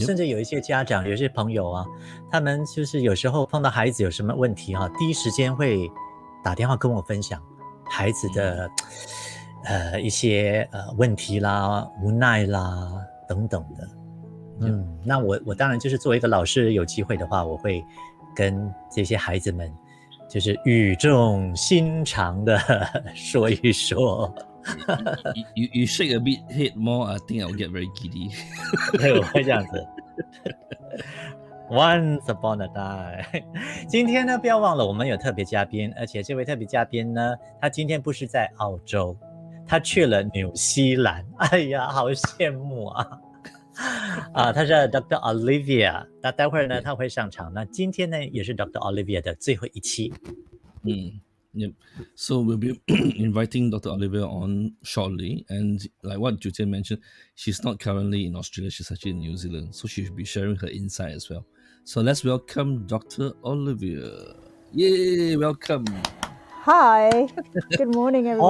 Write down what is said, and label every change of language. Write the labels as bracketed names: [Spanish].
[Chinese] 甚至有一些家长，有一些朋友啊，他们就是有时候碰到孩子有什么问题哈，第一时间会打电话跟我分享孩子的一些问题啦、无奈啦等等的。那我当然就是作为一个老师，有机会的话，我会跟这些孩子们就是语重心长的说一说。 [English] you shake a bit head more, I think I'll get very giddy. [Chinese] 对，我会这样子。 [English] Once upon a time， [Chinese] 今天呢，不要忘了我们有特别嘉宾，而且这位特别嘉宾呢，他今天不是在澳洲，他去了纽西兰。哎呀，好羡慕啊！他是 Dr Olivia， 那待会儿呢他会上场。那今天呢也是 Dr Olivia 的最后一期。 [English] Yep. So we'll be inviting Dr. Olivia on shortly, and like what Jutian mentioned, she's not currently in Australia, she's actually in New Zealand, so she should be sharing her insight as well. So let's welcome Dr. Olivia. Yay, welcome. Hi, good morning everyone.